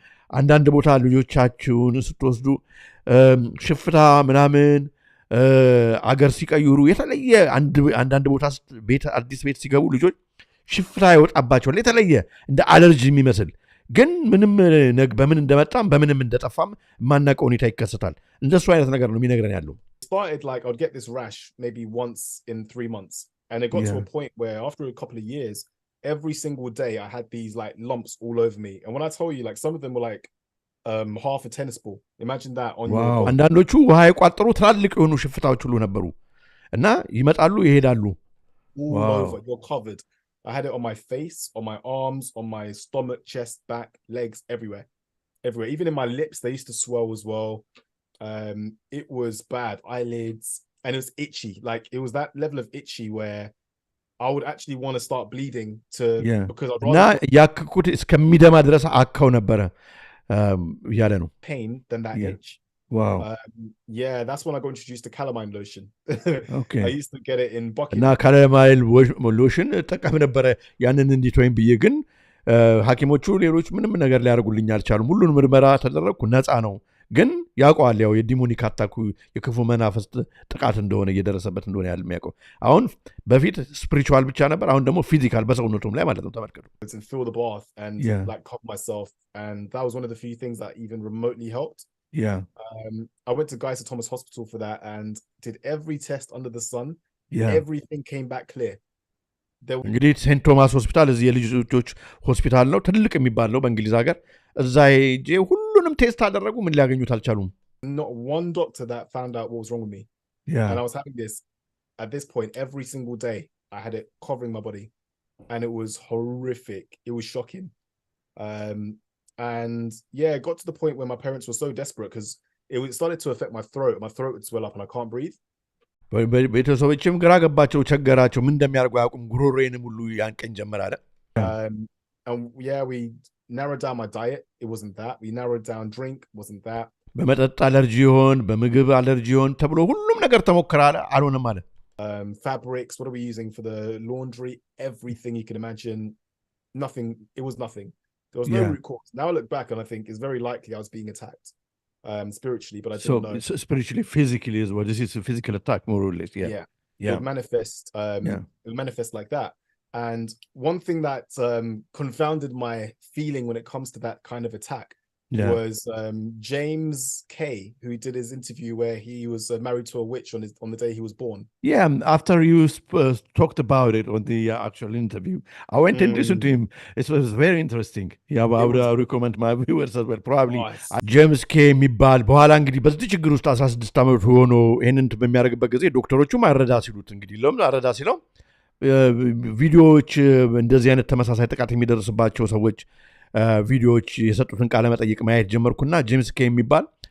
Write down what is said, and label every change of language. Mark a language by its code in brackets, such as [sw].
[am] አንዳንድ ቦታ ልጆቻችሁን ስትወስዱ ሽፍታ ምናምን አገር ሲቀይሩ የተለየ አንዳንድ ቦታ አዲስ ቤት ሲገቡ ልጆች ሽፍታ ይወጣባቸዋል። የተለየ እንደ አለርጂ የሚመስል ግን ምንም በምን እንደመጣም በምንም እንደጠፋም ማናውቀው ሁኔታ ይከሰታል። እንደሱ አይነት ነገር ነው የሚነግረን ያለው። [en] Started like I'd get this rash maybe once in 3 months, and it got to a point where after a couple of years, every single day I had these like lumps all over me. And when I tell you, like some of them were like half a tennis ball. Imagine that on your body. [am] አንዳንዶቹ ውሃ የቋጠሩ ትላልቅ የሆኑ ሽፍታዎች ሁሉ ነበሩ እና ይመጣሉ ይሄዳሉ። [en] All over, you're covered. I had it on my face, on my arms, on my stomach, chest, back, legs, everywhere. Even in my lips, they used to swell as well. It was bad. Eyelids, and it was itchy. Like it was that level of itchy where I would actually want to start bleeding because I'd rather [am] ያክኩት እስከሚደማ ድረስ አካው ነበረ ያለ ነው [en] pain than that itch. Wow. Yeah, that's when I got introduced to calamine lotion. Okay. I used to get it in buckets. [am] እና calamine lotion ጠቀም ነበረ ያንን እንዲተወኝ ብዬ ግን ሐኪሞቹ ሌሎች ምንም ነገር ሊያደርጉልኝ አልቻሉም። ሁሉን ምርመራ ተደረግኩ፣ ነፃ ነው። ግን ያውቀዋል ያው የዲሞኒክ አታኩ የክፉ መናፍስት ጥቃት እንደሆነ እየደረሰበት እንደሆነ ያለ የሚያውቀው። አሁን በፊት ስፒሪቹዋል ብቻ ነበር፣ አሁን ደግሞ ፊዚካል በሰውነቱም ላይ ማለት ነው። ተመልከቱ። [en] And fill the bath and like cover myself, and that was one of the few things that even remotely helped. I went to Guy's Thomas Hospital for that and did every test under the sun. Everything came back clear. [am] እንግዲህ ሴንት ቶማስ ሆስፒታል እዚህ የልጆች ሆስፒታል ነው፣ ትልቅ የሚባል ነው በእንግሊዝ ሀገር። እዛ ሄጄ ሁሉንም ቴስት አደረጉ፣ ምን ሊያገኙት አልቻሉም። [en] Not one doctor that found out what was wrong with me. And I was having this at this point every single day. I had it covering my body and it was horrific. It was shocking. And yeah, it got to the point where my parents were so desperate because it started to affect my throat. My throat would swell up and I can't breathe. [am] ቤተሰቦችም ግራ ገባቸው፣ ቸገራቸው፣ ምን እንደሚያደርጉ አያውቁም። ጉሮሮዬንም ሁሉ ያንቀኝ ጀመር አለ። [en] And yeah, we narrowed down my diet. It wasn't that. We narrowed down drink. Wasn't that. [am] በመጠጥ አለርጂ ይሆን በምግብ አለርጂ ይሆን ተብሎ ሁሉም ነገር ተሞከረ አለ፣ አልሆነም አለ። [en] Fabrics, what are we using for the laundry? Everything you can imagine. Nothing. It was nothing. There was no root cause. Now I look back and I think it's very likely I was being attacked spiritually, but I didn't know. So spiritually, physically as well. This is a physical attack, more or less. it would manifest. It would manifest like that. And one thing that confounded my feeling when it comes to that kind of attack was James K, who did his interview where he was married to a witch on the day he was born. Yeah, after you talked about it on the actual interview, I went and listened to him. It was very interesting. Yeah, I would recommend my viewers as well. Probably [am] James K የሚባል በኋላ እንግዲህ በዚህ ችግር ውስጥ 16 ዓመት ሆኖ ይሄንን በሚያደርግበት ጊዜ ዶክተሮቹም አረዳ ሲሉት እንግዲህ ለምን አረዳ ሲለው ቪዲዮዎች እንደዚህ አይነት ተመሳሳይ ጥቃት የሚደርስባቸው ሰዎች ቪዲዮዎች የሰጡትን ቃለ መጠይቅ ማየት ጀመርኩና ጄምስ ኬ የሚባል